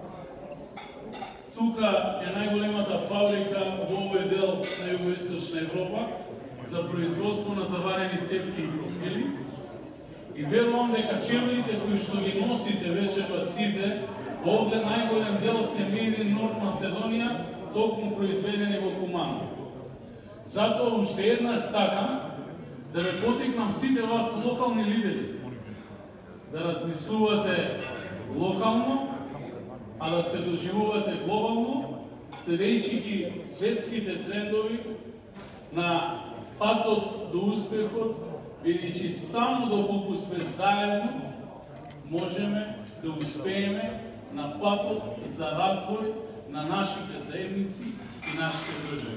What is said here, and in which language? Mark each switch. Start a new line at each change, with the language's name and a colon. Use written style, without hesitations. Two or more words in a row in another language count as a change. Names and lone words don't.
Macedonian: Тука е најголемата фабрика во овој дел на Југоисточна Европа за производство на заварени цевки и профили. И верувам дека чевлите кои што ги носите вечерва сите, овде најголем дел се
English: made in North Macedоnia,
Macedonian: токму произведени во Куманово. Затоа уште еднаш сакам да ве потикнам сите вас локални лидери да размислувате локално, а да се доживувате глобално, следејќи ги светските трендови на патот до успехот, бидејќи само доколку сме заедно можеме да успееме на патот за развој на нашите заедници и нашите држави.